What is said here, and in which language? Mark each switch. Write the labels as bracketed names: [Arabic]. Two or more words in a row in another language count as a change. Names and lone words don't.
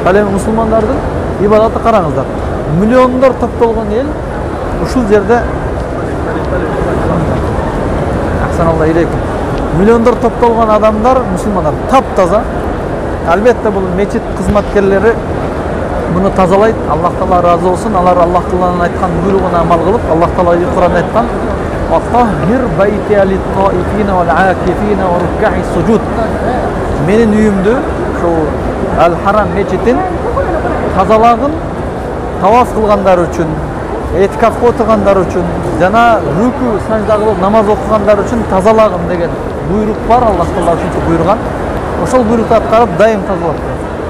[Kyrgyz] Ал эми мусулмандардын ибадаты караңыздар. Миллиондор топтолгон эл ушул жерде [Arabic] أحسن الله إليكم. [Kyrgyz] Миллиондор топтолгон адамдар мусулмандар таптаза. Албетте бул мечит кызматкерлери буну тазалайт. Аллах Таала разы болсун. Алар Аллах Тааланын айткан буйругуна амал кылып, Аллах Таала Кур'анда айткан: [Arabic] "وطهر بيتي للطائفين والعاكفين والركع السجود." [Kyrgyz] Менин үйүмдү, ошол Ал-Харам мечитин тазалагын, таваф кылгандар үчүн, этикафка отургандар үчүн жана рүкү сажда кылып намаз окугандар үчүн тазалагын деген буйрук бар. Аллах Таала ушунча буйруган. Ошол буйрукты аткарып дайым тазалап турат.